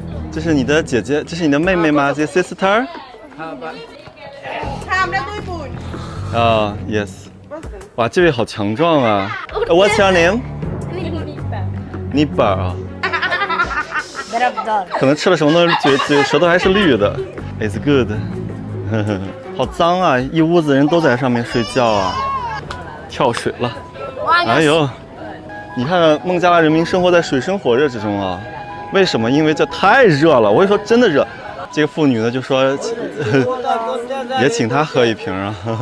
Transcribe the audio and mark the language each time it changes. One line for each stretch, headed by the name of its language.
Chinese: 这是你的姐姐，这是你的妹妹吗？这 sister？啊、yes。哇，这位好强壮啊 ！
English: What's your name？
Chinese: Nipa 啊。可能吃了什么东西，舌头还是绿的。
English: It's good
Chinese: 好脏啊！一屋子人都在上面睡觉啊，跳水了。哎呦，你看看孟加拉人民生活在水深火热之中啊！为什么？因为这太热了。我跟你说，真的热。这个妇女呢就说，也请她喝一瓶啊。